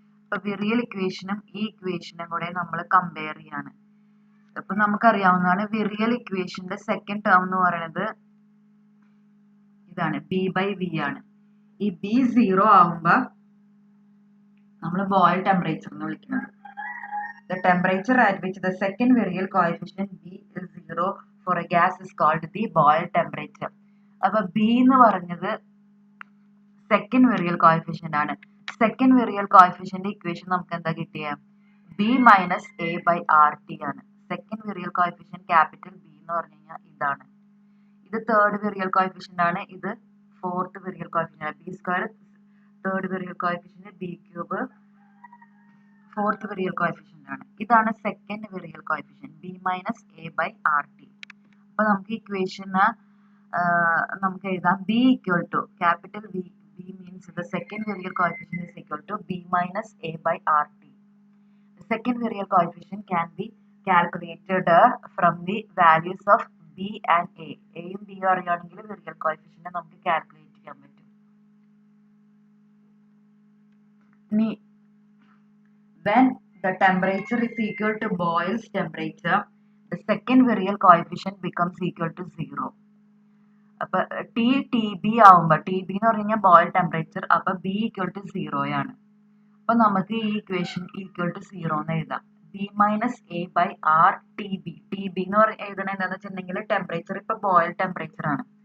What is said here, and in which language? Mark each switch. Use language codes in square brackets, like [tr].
[ml] അപ്പൊ വിറിയൽ ഇക്വേഷനും ഈ ഇക്വേഷനും കൂടെ നമ്മൾ കമ്പയർ ചെയ്യാണ്. അപ്പൊ നമുക്കറിയാവുന്നതാണ്, വിറിയൽ ഇക്വേഷന്റെ സെക്കൻഡ് ടേം എന്ന് പറയുന്നത് ഇതാണ്, ബി ബൈ വി ആണ്. ഈ ബി 0 ആവുമ്പോ നമ്മൾ ബോയിൽ ടെമ്പറേച്ചർ എന്ന് വിളിക്കുന്നത്. [en] The temperature at which the second virial coefficient B is 0 for a gas is called the boil temperature. [ml] അപ്പൊ B എന്ന് പറഞ്ഞത് സെക്കൻഡ് വെറിയൽ കോഎഫിഷ്യന്റ് ആണ്. സെക്കൻഡ് വെറിയൽ കോഎഫിഷ്യന്റ് ഇക്വേഷൻ നമുക്ക് എന്താ കിട്ടിയ, B minus A by R T ആണ്. സെക്കൻഡ് വെറിയൽ കോഎഫിഷ്യന്റ് ക്യാപിറ്റൽ ബി എന്ന് പറഞ്ഞു കഴിഞ്ഞാൽ ഇതാണ്. ഇത് തേർഡ് വെറിയൽ കോഎഫിഷ്യന്റ് ആണ്, ഇത് ഫോർത്ത് വെറിയൽ കോഎഫിഷ്യന്റ് ആണ്. B square third വെറിയൽ coefficient, B cube fourth വെറിയൽ coefficient ആണ്. ഇതാണ് second വെറിയൽ coefficient, B minus A by R T. അപ്പൊ നമുക്ക് ഇക്വേഷന് നമുക്ക് എഴുതാം, B equal to capital B. [en] B means the second virial coefficient is equal to B minus A by RT. The second virial coefficient can be calculated from the values of B and A. [ml] A യും B അറിയുകയാണെങ്കിൽ virial coefficient നമുക്ക് calculate ചെയ്യാൻ പറ്റും. [en] When the temperature is equal to Boyle's temperature, the second virial coefficient becomes equal to 0. [ml] അപ്പൊ T T B ആവുമ്പോ, T B എന്ന് പറഞ്ഞു കഴിഞ്ഞാൽ boil temperature, അപ്പൊ ബി ഈക്വൽ ടു 0 ആണ്. അപ്പൊ നമുക്ക് ഈ ഇക്വേഷൻ ഈക്വൽ ടു 0 എന്ന് എഴുതാം. B minus A by R T B. T B എന്ന് എഴുതണത് എന്താണെന്ന് വെച്ചിട്ടുണ്ടെങ്കിൽ ടെമ്പറേച്ചർ ഇപ്പൊ ബോയിൽ ടെമ്പറേച്ചർ ആണ്.